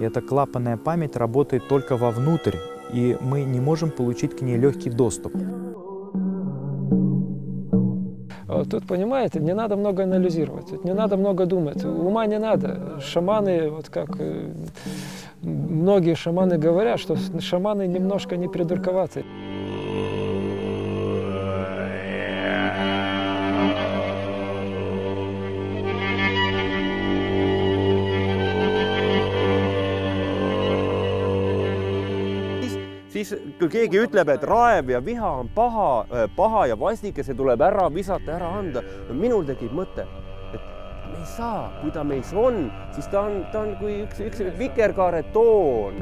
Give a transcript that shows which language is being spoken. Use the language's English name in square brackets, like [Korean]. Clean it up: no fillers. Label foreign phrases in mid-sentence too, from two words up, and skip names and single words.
[Russian] Эта клапанная память работает только вовнутрь, и мы не можем получить к ней легкий доступ. Тут, понимаете, не надо много анализировать, не надо много думать, ума не надо. Шаманы, вот как многие шаманы говорят, что шаманы немножко не придурковаты. [Estonian] Siis kui keegi ütleb, et raev ja viha on paha ja vastik ja see tuleb ära visata, ära anda, minul tekib mõte, et me ei saa, kui ta meis on, siis ta on kui üks vikerkaare toon.